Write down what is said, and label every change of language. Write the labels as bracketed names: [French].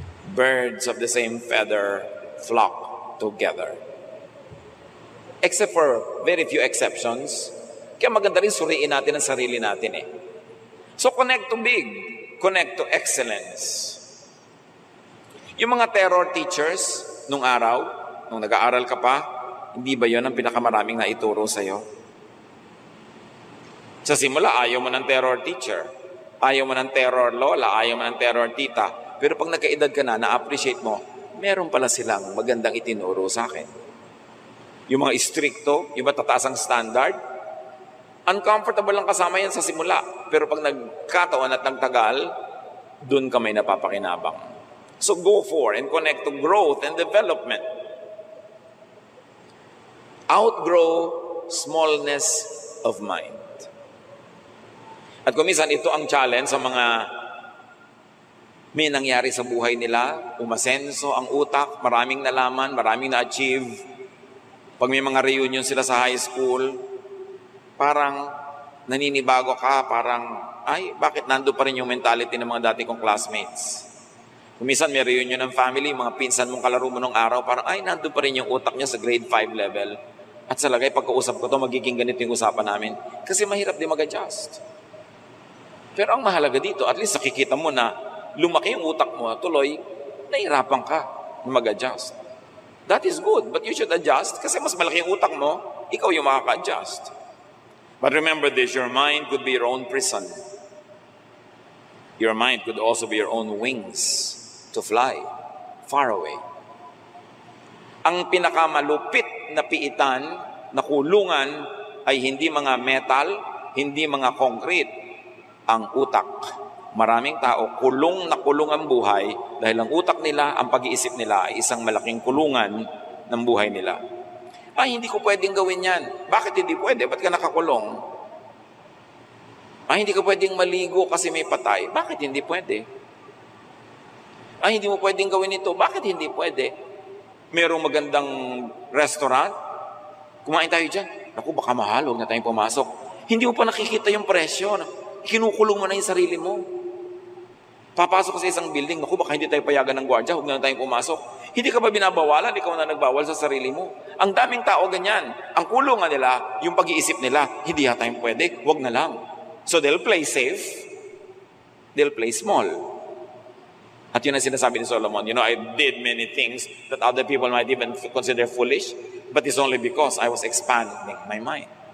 [English] Birds of the same feather flock together. Except for very few exceptions, [Filipino] kaya maganda rin suriin natin ang sarili natin eh. [English] So connect to big, connect to excellence. [Filipino] Yung mga terror teachers nung araw, nung nag-aaral ka pa, hindi ba yun ang pinakamaraming naituro sa'yo? Sa simula, ayaw mo ng terror teacher. Ayaw mo ng terror lola, ayaw mo ng terror tita. Pero pag nagkaedad ka na, na-appreciate mo, meron pala silang magandang itinuro sa akin. Yung mga istrikto, yung matataas ang standard, uncomfortable lang kasama yan sa simula. Pero pag nagkataon at nagtagal, dun ka may napapakinabang. [English] So go for and connect to growth and development. Outgrow smallness of mind. [Filipino] At kung minsan, ito ang challenge sa mga may nangyari sa buhay nila, umasenso ang utak, maraming nalaman, maraming na-achieve. Pag may mga reunion sila sa high school, parang naninibago ka, parang, ay, bakit nando pa rin yung mentality ng mga dati kong classmates? Kung minsan may reunion ng family, mga pinsan mong kalaro mo nung araw, parang, ay, nando pa rin yung utak niya sa grade 5 level. At sa lagay, pagkausap ko to, magiging ganito yung usapan namin. Kasi mahirap din mag-adjust. Pero ang mahalaga dito, at least nakikita mo na lumaki yung utak mo, tuloy, nahirapan ka na mag-adjust. [English] That is good, but you should adjust [Filipino] kasi mas malaki yung utak mo, ikaw yung makaka-adjust. [English] But remember this, your mind could be your own prison. Your mind could also be your own wings to fly far away. [Filipino] Ang pinakamalupit na piitan, na kulungan, ay hindi mga metal, hindi mga concrete, ang utak. Maraming tao, kulong na kulong ang buhay dahil ang utak nila, ang pag-iisip nila ay isang malaking kulungan ng buhay nila. Ay, hindi ko pwedeng gawin yan. Bakit hindi pwede? Ba't ka nakakulong? Ay, hindi ka pwedeng maligo kasi may patay. Bakit hindi pwede? Ay, hindi mo pwedeng gawin ito. Bakit hindi pwede? Merong magandang restaurant. Kumain tayo dyan. Naku, baka mahal. Huwag na tayong pumasok. Hindi mo pa nakikita yung presyo. Kinukulong mo na yung sarili mo. Papasok ka sa isang building, naku, baka hindi tayo payagan ng gwardiya, huwag na tayong pumasok. Hindi ka ba binabawalan? Ikaw na nagbawal sa sarili mo. Ang daming tao ganyan. Ang kulungan nila, yung pag-iisip nila, hindi yata yung pwede, huwag na lang. [English] So they'll play safe, they'll play small. [Filipino] At yun ang sinasabi ni Solomon, [English] I did many things that other people might even consider foolish, but it's only because I was expanding my mind.